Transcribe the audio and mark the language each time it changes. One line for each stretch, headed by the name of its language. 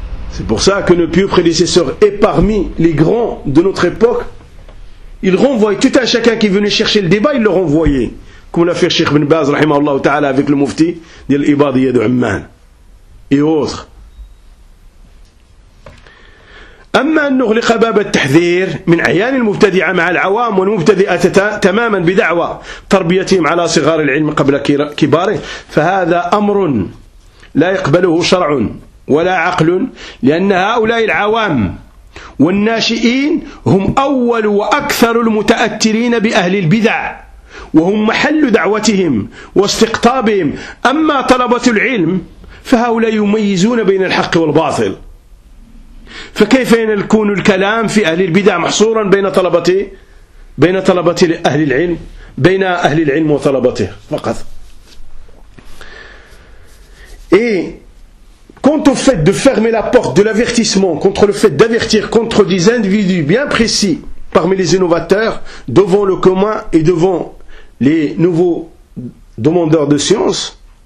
French: C'est pour ça que nos pieux prédécesseurs et parmi les grands de notre époque, ils renvoyaient tout un chacun qui venait chercher le débat, ils le renvoyaient, comme l'a fait Cheikh Ibn Baz
Arabic: rahimahullah ta'ala
French: avec le mufti de l'Ibadiyya de Amman et autres.
Arabic: أما أن نغلق باب التحذير من أعيان المبتدعة مع العوام والمبتدئة تماما بدعوى تربيتهم على صغار العلم قبل كباره فهذا أمر لا يقبله شرع ولا عقل لأن هؤلاء العوام والناشئين هم أول وأكثر المتأثرين بأهل البدع وهم محل دعوتهم واستقطابهم أما طلبة العلم فهؤلاء يميزون بين الحق والباطل فكيف يكون الكلام في أهل البدع محصورا بين طلبة أهل العلم بين أهل العلم وطلبته فقط.
French: Et quant au fait de fermer la porte de l'avertissement contre le fait d'avertir contre des individus bien précis parmi les innovateurs, devant le commun et devant les nouveaux demandeurs de science,